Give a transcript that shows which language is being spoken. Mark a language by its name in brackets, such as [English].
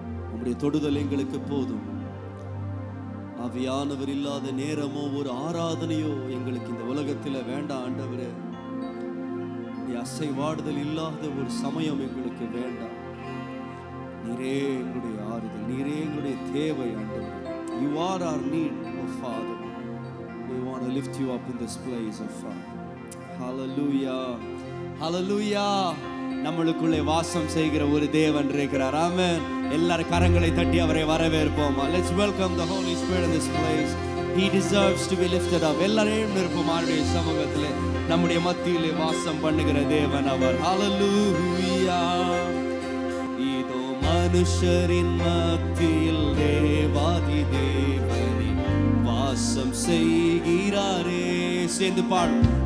[Tamil] உம்முடைய தொடுதல் எங்களுக்கு போதும். ஆவியானவர் இல்லாத நேரமோ ஒரு ஆராதனையோ எங்களுக்கு இந்த உலகத்தில் வேண்டாம் ஆண்டவரே. அசைவாடுதல் இல்லாத ஒரு சமயம் எங்களுக்கு வேண்டாம். நீரே எங்களுடைய ஆறுதல், நீரே எங்களுடைய தேவை ஆண்டவரே. [English] You are our need, oh Father. We want to lift you up in this place, oh Father. Hallelujah, hallelujah. [Tamil] நம்மளுக்குள்ளே வாசம் செய்கிற ஒரு தேவன் இருக்கிறார். ஆமென். எல்லாரும் கரங்களை தட்டி அவரை வரவேற்போம். [English] Let's welcome the Holy Spirit in this place. He deserves to be lifted up. [Tamil] எல்லாரையும் நிற்போம் அவருடைய சமூகத்திலே. நம்முடைய மத்தியிலே வாசம் பண்ணுகிற தேவன் அவர். Hallelujah. இதோ மனுஷரின் மத்தியில் தேவாதி தேவனே வாசம் செய்கிறாரே. சேர்ந்து பாடும்.